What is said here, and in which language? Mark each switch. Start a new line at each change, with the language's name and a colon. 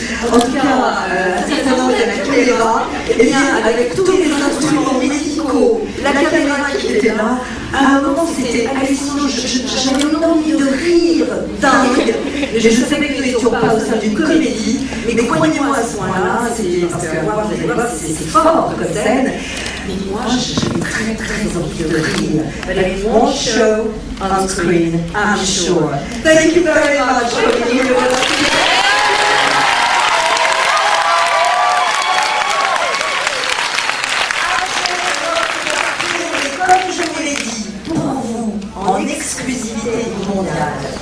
French: En tout cas, à cette annonce de la caméra, et bien, avec tous les instruments médicaux, la caméra qui était là, à un moment c'était hallucinant, j'avais une envie de rire dingue. Je savais que nous n'étions pas au sein d'une comédie, mais croyez-moi à ce point-là, parce que vous allez voir, c'est fort comme scène. Mais moi, j'avais très envie de rire.
English: But it won't show on screen, I'm sure. Thank you very much for being here with us.
French: Comme je vous l'ai dit, pour vous, en exclusivité mondiale, 10 minutes du prochain film,